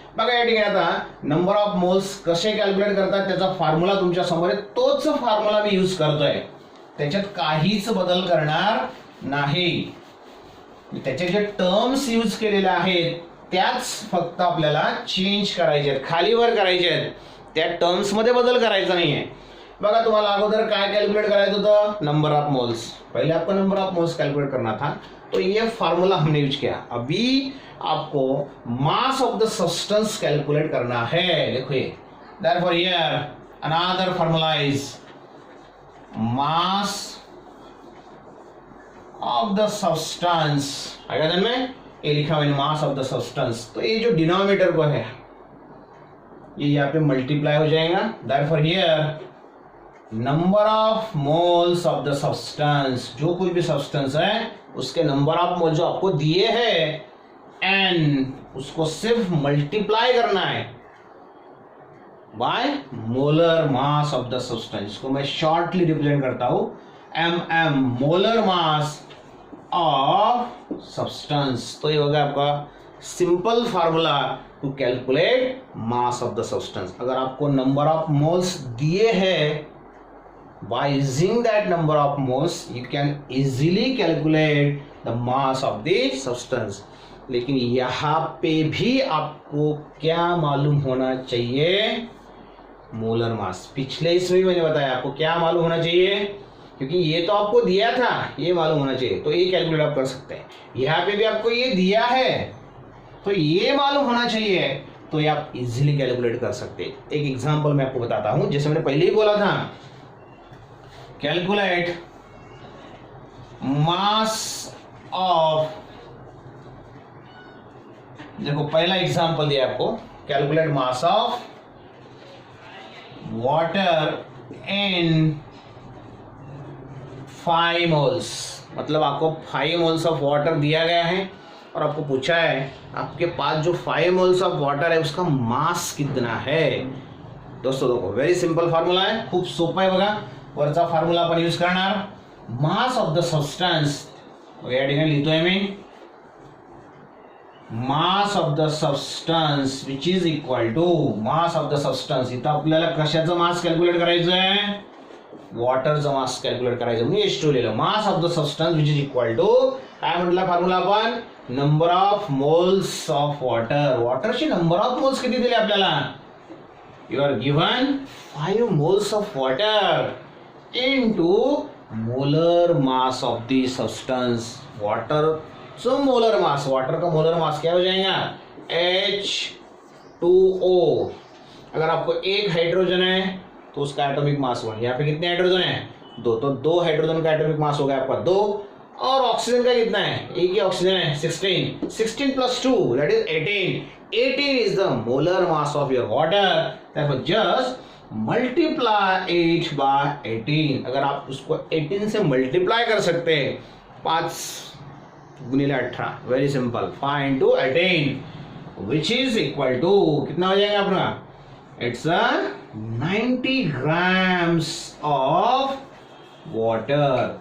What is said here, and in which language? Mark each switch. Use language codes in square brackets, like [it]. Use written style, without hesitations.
[mr] बघा या ठिकाणी आता नंबर ऑफ मोल्स कसे कॅल्क्युलेट करतात त्याचा फॉर्म्युला तुमच्या समोर आहे, तोच फॉर्म्युला मी यूज करतोय, त्याच्यात काहीच बदल करणार नाही। त्याचे जे टर्म्स यूज केलेले आहेत त्याच फक्त आपल्याला चेंज करायचे आहेत, खाली वर करायचे आहेत, त्या टर्म्स मध्ये बदल करायचा नाहीये। बघा तुम्हाला अगोदर काय कैलकुलेट करायचं होतं, नंबर ऑफ मोल्स। [hi] पहले आपको नंबर ऑफ मोल्स कैलकुलेट करना था, तो ये फार्मूला हमने यूज किया। अभी आपको mass of the substance calculate करना है। देखो ये [en] Therefore here another formula is mass of the substance. [hi] आगे ध्यान में ये लिखा मैंने मास ऑफ द सब्सटेंस, तो ये जो डिनोमिनेटर को है ये यहाँ पे मल्टीप्लाई हो जाएगा। [en] therefore here number of moles of the substance, [hi] जो कोई भी सब्सटेंस है उसके नंबर ऑफ मोल जो आपको दिए हैं n, उसको सिर्फ मल्टीप्लाई करना है by molar mass of the substance. इसको मैं शॉर्टली रिप्रेजेंट करता हूं mm, molar mass of substance. तो ये होगा आपका [en] Simple formula to calculate mass of the substance. [hi] अगर आपको नंबर ऑफ मोल्स दिए हैं, [en] by using that number of moles you can easily calculate the mass of the substance। [hi] लेकिन यहाँ पे भी आपको क्या मालूम होना चाहिए, मोलर मास। पिछले इसमें भी मैंने बताया आपको क्या मालूम होना चाहिए, क्योंकि ये तो आपको दिया था, ये मालूम होना चाहिए, तो ये कैलकुलेट आप कर सकते हैं। यहाँ पे भी आपको ये दिया है तो ये मालूम होना चाहिए, तो ये आप इजीली कैलकुलेट कर सकते हैं। एक एग्जांपल मैं आपको बताता हूं, जैसे मैंने पहले ही बोला था, कैलकुलेट मास ऑफ, देखो पहला एग्जांपल दिया आपको, calculate mass of water in 5 moles. मतलब आपको 5 मोल्स ऑफ वाटर दिया गया है और आपको पूछा है आपके पास जो 5 मोल्स ऑफ वाटर है उसका मास कितना है। दोस्तों देखो वेरी सिंपल फॉर्मूला है, [mr] खूप सोपा आहे बघा। वरचा फॉर्म्युला आपण यूज करणार. [en] mass of the substance [mr] या ठिकाणी लिहितोय मी, [en] Mass of the substance which is equal to mass of the substance. [mr] इथं आपल्याला कशाचं मास कॅल्क्युलेट करायचं आहे, वॉटरचं मास कॅल्क्युलेट करायचं. मी H2 लिहिलं. [en] mass of the substance which is equal to [mr] काय म्हटलं फॉर्म्युला आपण, [en] Number of moles of water. [mr] वॉटरची number of moles किती दिले आपल्याला, [en] You are given 5 moles of water into molar mass of the substance. [hi] Water so molar mass, water का molar mass क्या हो जाएगा H2O. अगर आपको एक हाइड्रोजन है तो उसका एटॉमिक मास 1. यहाँ पे कितने हाइड्रोजन है, 2, तो 2 हाइड्रोजन का एटॉमिक मास हो गया आपका 2. और ऑक्सीजन का कितना है, एक ही ऑक्सीजन है 16. [en] 16 plus 2 that is 18. 18 is the molar mass of your water. Therefore just multiply it by 18. [hi] अगर आप उसको 18 से मल्टीप्लाई कर सकते हैं, 5 गुणिले 18, very simple, 5 into 18 which is equal to कितना हो जाएगा अपना, [en] it's a 90 grams of water.